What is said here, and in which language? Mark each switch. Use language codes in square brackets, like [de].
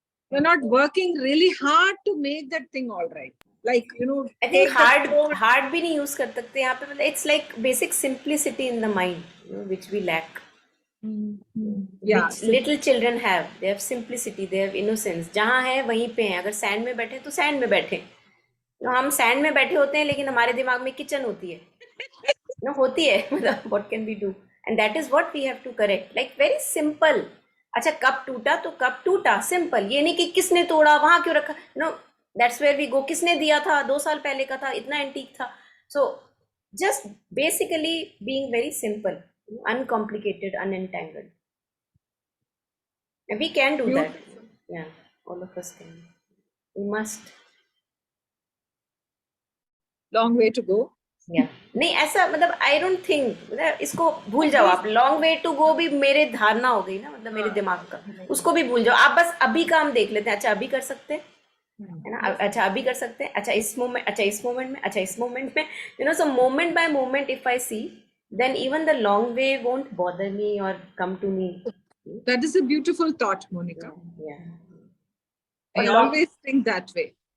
[en] You're not working really hard to make that thing all right. Like, I think hard [hi] भी नहीं use कर सकते यहाँ पे. [en] It's like basic simplicity in the mind, which we lack. Yeah, which little children have. They have simplicity, they have innocence. [hi] जहाँ है वहीं पे हैं. अगर सैंड में बैठे तो सैंड में बैठे. हम सैंड में बैठे होते हैं लेकिन हमारे दिमाग में किचन होती है. होती है. [en] मतलब what can we do? And that is what we have to correct. Like very simple. [hi] अच्छा कप टूटा तो कप टूटा, सिंपल. ये नहीं कि किसने तोड़ा, वहां क्यों रखा. [en] That's where we go. [hi] किसने दिया था, 2 साल पहले का था, इतना एंटीक था. [en] So just basically being very simple, uncomplicated, unentangled. And we can do that. Yeah, all of us can. We must. Long way to go. Yeah. [hi] नहीं ऐसा मतलब [en] I don't think, [hi] मतलब इसको भूल जाओ आप. [en] Long way to go [hi] भी मेरे धारणा हो गई ना, मतलब मेरे दिमाग का. उसको भी भूल जाओ आप. बस अभी का हम देख लेते हैं. अच्छा अभी कर सकते हैं. है ना? अच्छा अभी कर सकते हैं, अच्छा इस मोमेंट, अच्छा इस मोमेंट में, [en] अच्छा इस मोमेंट में, so moment by moment if I see, then even the long way won't bother me or come to me. That is a beautiful thought, Monica. Yeah. I Or long, always think that way.